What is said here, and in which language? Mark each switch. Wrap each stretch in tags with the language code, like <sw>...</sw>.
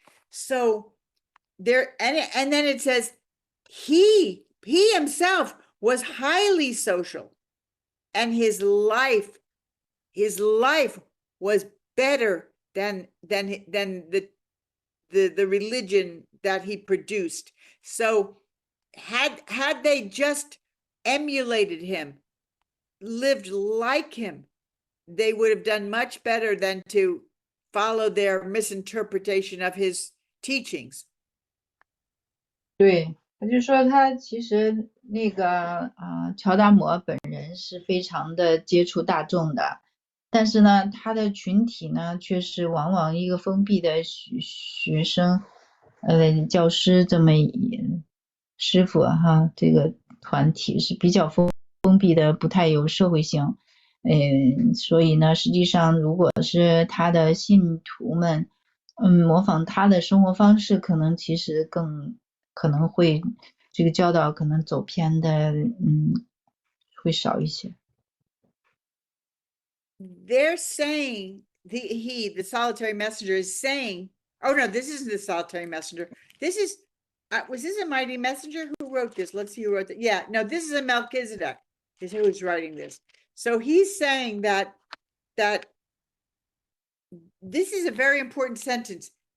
<en>So there, and then it says he himself was highly social, and his life was better than the religion that he produced. So had they just emulated him, lived like him, they would have done much better than to follow their misinterpretation of his teachings.</en> <zh>对，他就说他其实那个乔达摩本人是非常的接触大众的，但是呢，他的群体呢却是往往一个封闭的学生，教师这么师傅哈，这个团体是比较封闭的，不太有社会性。所以呢，实际上如果是他的信徒们，模仿他的生活方式，可能其实更可能会这个教导可能走偏的，会少一些。</zh> <en>They're saying the solitary messenger is saying, oh no, this isn't the solitary messenger. This is, was this a mighty messenger? Who wrote this? Let's see who wrote that. Yeah, no, this is a Melchizedek is who's writing this. So he's saying that this is a very important sentence.</en>